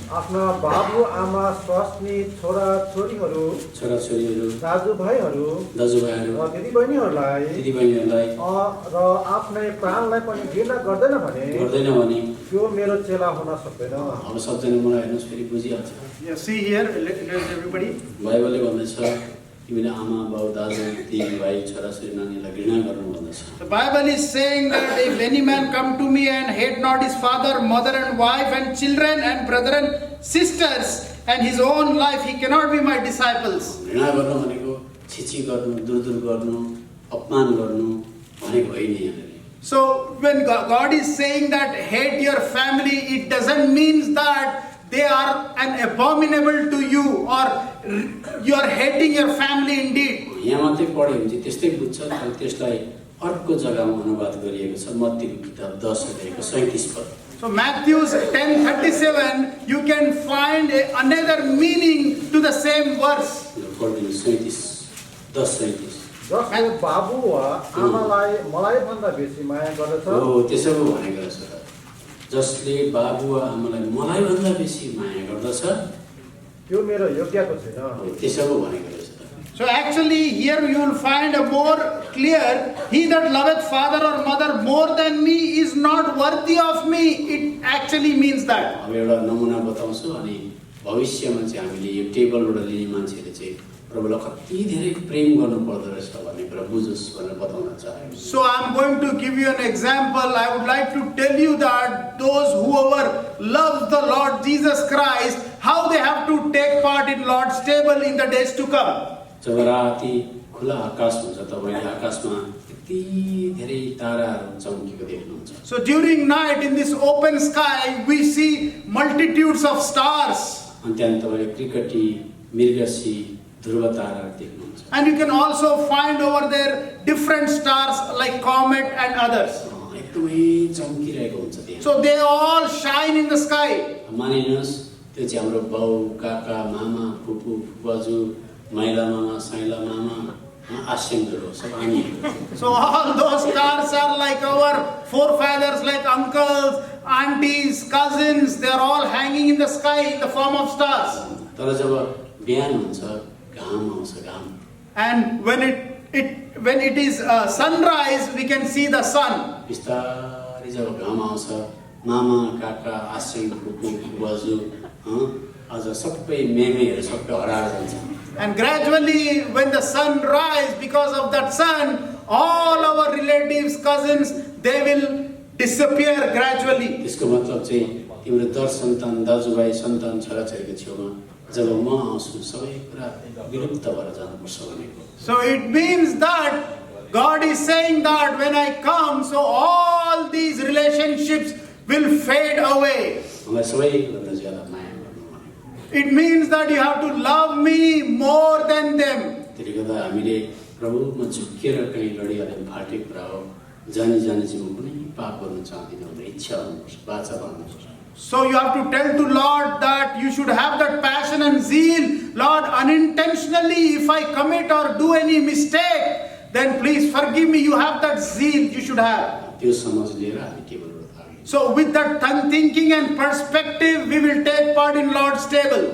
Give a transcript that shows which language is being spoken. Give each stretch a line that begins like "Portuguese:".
Nepali: आफ्ना बाबु आमा स्वास्नी छोरा छोरीहरू छोराछोरीहरू, दाजुभाइहरू दाजुभाइहरू, र दिदीबहिनीहरूलाई दिदीबहिनीहरूलाई र आफ्नै प्राणलाई पनि घृणा गर्दैन भने त्यो मेरो चेला हुन सक्दैन। अब सबजना मलाई हेर्नुहोस्, फेरि बुझिहाल्छ।
English: Yeah, see here, everybody.
Nepali: बाइबलले भन्दछ तिमीले आमा बाउ दाजु दिदीभाइ छोराछोरी नानीलाई घृणा गर्नु भन्दछ।
English: The Bible is saying that if any man come to me and hate not his father, mother and wife and children and brother and sisters and his own life, he cannot be my disciples.
Nepali: घृणा गर्नु भनेको छिछि गर्नु, दुर्दुर गर्नु, अपमान गर्नु भनेको होइन यहाँनिर।
English: So when God is saying that hate your family, it doesn't mean that they are an abominable to you or you are hating your family indeed.
Nepali: यहाँ मात्रै पढ्यो भने चाहिँ त्यस्तै बुझ्छ, तर त्यसलाई अर्को जग्गामा अनुवाद गरिएको छ। मत्तीको किताब 10 अध्यायको 37 पद।
English: So Matthew 10:37, you can find another meaning to the same verse.
Nepali: पढ्दिनु 37:10-37 जसले बाबु वा आमालाई मलाई भन्दा बेसी माया गर्दछ हो त्यसो पो भनेको रहेछ त। जसले बाबु वा आमालाई मलाई भन्दा बेसी माया गर्दछ त्यो मेरो योग्यको छैन। हो त्यसो पो भनेको रहेछ त।
English: So actually here you will find a more clear, he that loveth father or mother more than me is not worthy of me. It actually means that.
Nepali: अब एउटा नमुना बताउँछु अनि भविष्यमा चाहिँ हामीले यो टेबलबाट लिने मान्छेले चाहिँ प्रभुलाई कति धेरै प्रेम गर्नु पर्दो रहेछ भन्ने कुरा बुझोस् भनेर बताउन चाहे।
English: So I am going to give you an example. I would like to tell you that those whoever love the Lord Jesus Christ, how they have to take part in Lord's table in the days to come.
Nepali: जब राति खुला आकाश हुन्छ तपाईले आकाशमा यति धेरै ताराहरू चम्केको देख्नुहुन्छ।
English: So during night in this open sky we see multitudes of stars.
Nepali: अनि त्यहाँ तपाईले क्रिकटी मृगशी ध्रुव ताराहरू देख्नुहुन्छ।
English: And you can also find over there different stars like comet and others.
Nepali: एकदमै चम्किरहेको हुन्छ त्यहाँ।
English: So they all shine in the sky.
Nepali: मानिनुहोस् त्यो चाहिँ हाम्रो बाउ काका मामा फुपू फुपाजु माइला मामा साइला मामा आश्यमहरू सब हामी।
English: So all those stars are like our forefathers, like uncles, aunties, cousins. They are all hanging in the sky in the form of stars.
Nepali: तर जब बिहान हुन्छ घाम आउँछ घाम।
English: And when it is sunrise, we can see the sun.
Nepali: बिस्तारै जब घाम आउँछ मामा काका आश्यम फुपू फुपाजु अझ सबै मेमेहरू सबै हराएर जान्छ।
English: And gradually when the sun rises, because of that sun, all our relatives, cousins, they will disappear gradually.
Nepali: त्यसको मतलब चाहिँ तिम्रो दर सन्तान दाजुभाइ सन्तान छोराछोरीको छेउमा जब म आउँछु सबै कुरा विलुप्त भएर जानुपर्छ भनेको।
English: So it means that God is saying that when I come, so all these relationships will fade away.
Nepali: मलाई सबैभन्दा ज्यादा माया गर्नु भनेको।
English: It means that you have to love me more than them.
Nepali: त्यसले गर्दा हामीले प्रभुमा झुक्किएर कहीँ लडिहाल्यो फाटे कुरा हो। जानी जानी चाहिँ म कुनै पाप गर्न चाहदिनँ भनेर इच्छा हुनुपर्छ बाचा भन्नुपर्छ।
English: So you have to tell to Lord that you should have that passion and zeal. Lord, unintentionally if I commit or do any mistake, then please forgive me. You have that zeal you should have.
Nepali: त्यो समझ लिएर हामी टेबलबाट आगे।
English: So with that thinking and perspective, we will take part in Lord's table.